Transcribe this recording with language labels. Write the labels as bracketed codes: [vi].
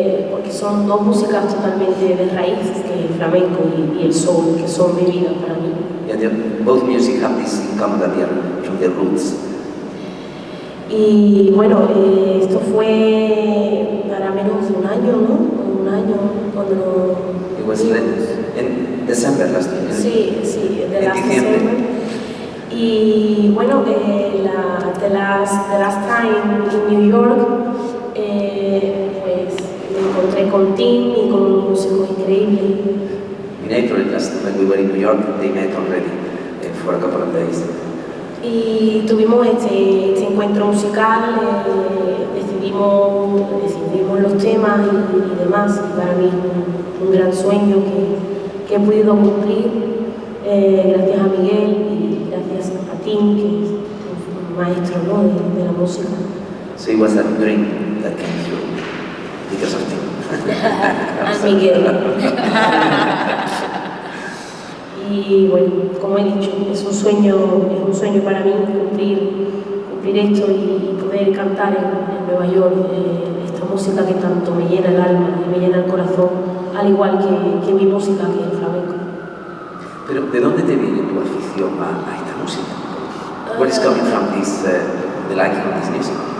[es] Porque son dos músicas totalmente de raíz, que el flamenco y el soul, que son mi vida para mí. [en] Yeah, both music have this in common that they are from their roots. [es] Y bueno, esto fue para menos de un año, ¿no? Un año cuando... [en] It was in December last year. [es] Sí, de [en] last December. [es] Y bueno, [en] the last time in New York, [es] pues me encontré con Tim y con un músico increíble. [en] In April, when we were in New York, they met already for a couple of days. [es] Y tuvimos este encuentro musical, decidimos los temas y demás. Y para mí es un gran sueño que he podido cumplir gracias a Miguel y gracias a Tim, que es un maestro, ¿no? de la música. [en] So it was a dream that came true because of Tim. [es] A Miguel. Y bueno, como he dicho, es un sueño para mí cumplir esto y poder cantar en Nueva York esta música que tanto me llena el alma y me llena el corazón, al igual que mi música, que es el flamenco. Pero ¿de dónde te viene tu afición a esta música? [en] Where is coming from this, the liking of this music?